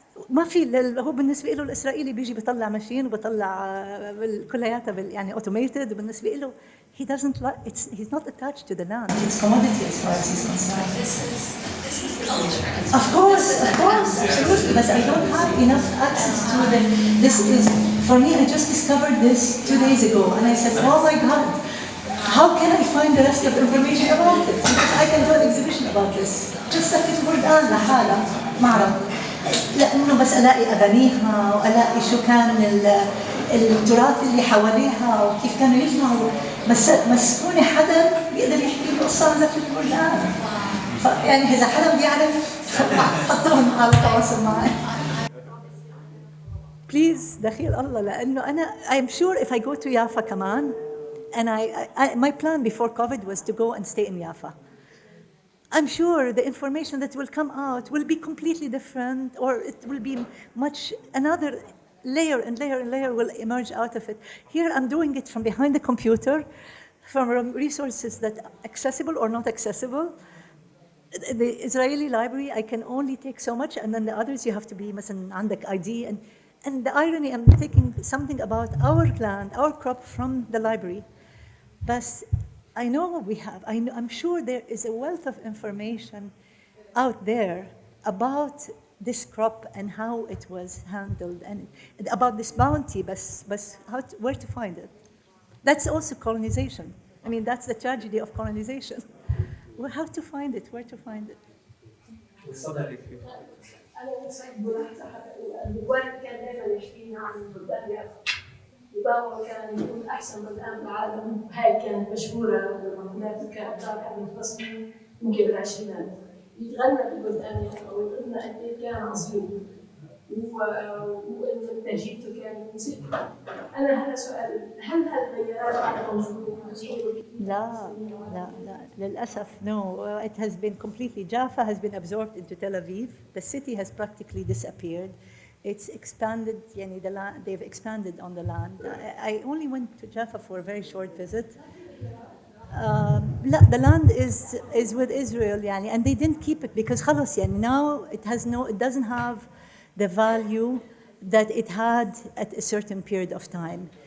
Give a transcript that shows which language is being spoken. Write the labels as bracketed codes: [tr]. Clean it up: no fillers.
[ar] ما في، هو بالنسبة له الإسرائيلي بيجي بيطلع ماشين وبيطلع كلياتها يعني automated، وبالنسبة له [en] he doesn't like he's not attached to the land. It's commodity as far as he's concerned. This is culture. Of course, absolutely. But I don't have enough access to them. This is, for me, I just discovered this 2 days ago, and I said, oh my God, how can I find the rest of the information about it? Because I can do an exhibition about this. [ar] Just سفة البردقان لحالها ما أعرف، لأنه بس ألاقي أغانيها وألاقي شو كان التراث اللي حواليها وكيف كانوا يجمعوا، بس تكوني حدا بيقدر يحكي له قصة عن زفة البردقان. يعني إذا حدا بيعرف حطوهم على التواصل معي. [en] Please [ar] دخيل الله، لأنه أنا [en] I'm sure if I go to يافا [ar] كمان, [en] and my plan before COVID was to go and stay in Yaffa. I'm sure the information that will come out will be completely different, or it will be another layer and layer and layer will emerge out of it. Here I'm doing it from behind the computer, from resources that are accessible or not accessible. The Israeli library, I can only take so much, and then the others you have to be [ar] مثلا عندك [en] ID. And the irony, I'm taking something about our land, our crop from the library. But I know what we have. I'm sure there is a wealth of information out there about this crop and how it was handled, and about this bounty, but where to find it? That's also colonization. I mean, that's the tragedy of colonization. Well, how to find it, where to find it? [ar] أنا نصيب ملاحظة الوالد كان دائما يحكي لنا عن بلدان يافا، وبابا كان يقول أحسن بلدان بالعالم، هاي كانت مشهورة بالمقولات كانت طالعة من فلسطين يمكن بالعشرينات، يتغنى بالبلدان يافا ويقول لنا قد إيه كان عظيم وإن تجربته كانت مثيرة. أنا هذا سؤال، هل هالتغيرات بعد موجودة؟ لا للأسف [en] no. It has been completely, Jaffa has been absorbed into Tel Aviv. The city has practically disappeared. It's expanded, يعني the land, they've expanded on the land. I only went to Jaffa for a very short visit. The land is with Israel يعني, and they didn't keep it because [ar] خلاص يعني [en] now it doesn't have the value that it had at a certain period of time.